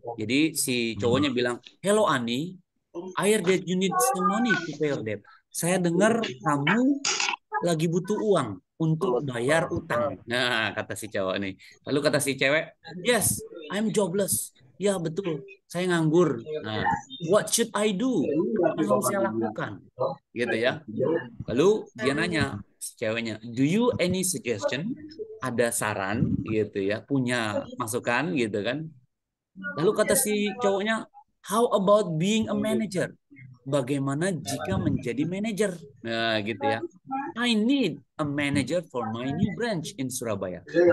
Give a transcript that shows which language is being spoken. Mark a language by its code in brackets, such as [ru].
[id] Jadi si cowoknya bilang, [en] hello Ani, I heard that you need some money to pay your debt. [id] Saya dengar kamu lagi butuh uang untuk bayar utang. Nah, kata si cowok nih. Lalu kata si cewek, [en] yes, I'm jobless. [id] Ya betul, saya nganggur. Nah, [en] what should I do? [id] Apa yang harus saya lakukan? Gitu ya. Lalu dia nanya si ceweknya, [en] do you any suggestion? [id] Ada saran gitu ya, punya masukan gitu kan? Lalu kata si cowoknya, [en] how about being a manager? [id] Bagaimana jika menjadi manajer? Nah, gitu ya. [en] I need a manager for my new branch in Surabaya.